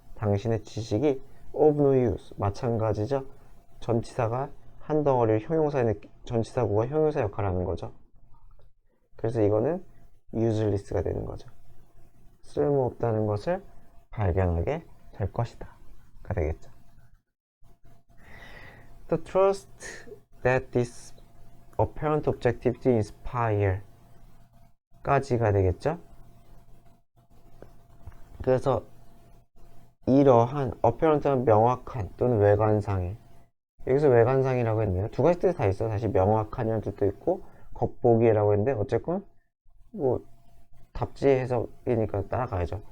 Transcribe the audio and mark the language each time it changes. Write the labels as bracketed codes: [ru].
[ko] 당신의 지식이 of no use, 마찬가지죠. 전치사가 한 덩어리를 전치사구가 형용사 역할을 하는 거죠. 그래서 이거는 useless가 되는 거죠. 쓸모없다는 것을 발견하게 될 것이다 가 되겠죠. [en] The trust that this apparent objectivity inspire 까지가 되겠죠. [ko] 그래서 이러한 apparent한 명확한 또는 외관상의 여기서 외관상이라고 했네요. 두 가지 뜻이 다 있어. 다시 명확한 뜻도 있고 겉보기라고 했는데 어쨌건 뭐 답지 해석이니까 따라가야죠.